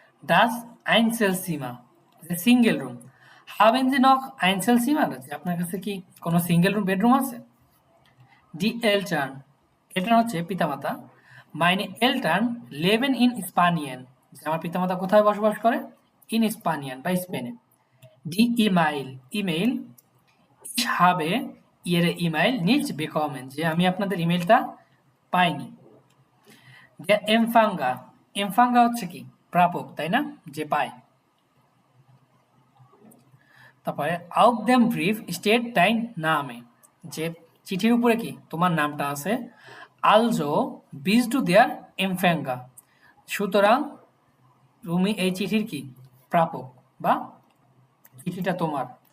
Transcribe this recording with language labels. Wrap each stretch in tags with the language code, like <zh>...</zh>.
<bn>das Einzelzimmer যে single room,</bn> <de>haben Sie noch Einzelzimmer</de> <bn>যে আপনার কাছে কি কোনো সিঙ্গেল রুম বেডরুম আছে। die Eltern এটা হচ্ছে পিতামাতা,</bn> <de>meine Eltern leben in Spanien</de> <bn>যে আমার পিতামাতা কোথায় বসবাস করে, in Spanien বা স্পেনে। die E-Mail email,</bn> <de>ich habe ihre E-Mail nicht bekommen</de> <bn>যে আমি আপনাদের ইমেইলটা পাইনি। der Empfänger empfänger হচ্ছে কি প্রাপক, তাই না, যে পায়। তারপরে</bn> <de>auf dem Brief steht dein Name</de> <bn>যে চিঠির উপরে কি তোমার নামটা আছে।</bn> <de>also bist du der Empfänger</de> <bn>সুতরাং তুমি এই চিঠির কি প্রাপক বা চিঠিটা তোমার।</bn>